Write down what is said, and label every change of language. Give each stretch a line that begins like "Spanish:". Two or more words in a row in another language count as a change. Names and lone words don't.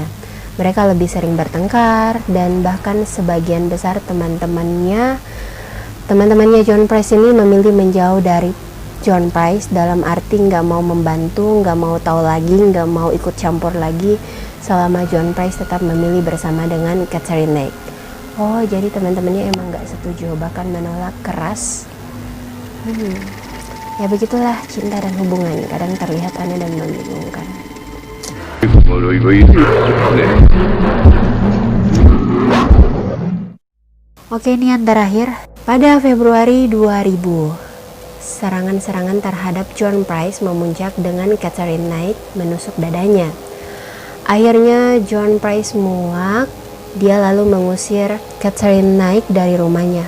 Indonesian: Mereka lebih sering bertengkar dan bahkan sebagian besar teman-temannya John Price ini memilih menjauh dari John Price, dalam arti nggak mau membantu, nggak mau tahu lagi, nggak mau ikut campur lagi selama John Price tetap memilih bersama dengan Catherine Knight. Oh, jadi teman-temannya emang nggak setuju, bahkan menolak keras. Ya begitulah cinta dan hubungan, kadang terlihat aneh dan membingungkan.
Japanese: 呪いがいるよね。
Indonesian: Oke, ini yang terakhir. Pada Februari 2000, serangan-serangan terhadap John Price memuncak dengan Catherine Knight menusuk dadanya. Akhirnya John Price muak, dia lalu mengusir Catherine Knight dari rumahnya.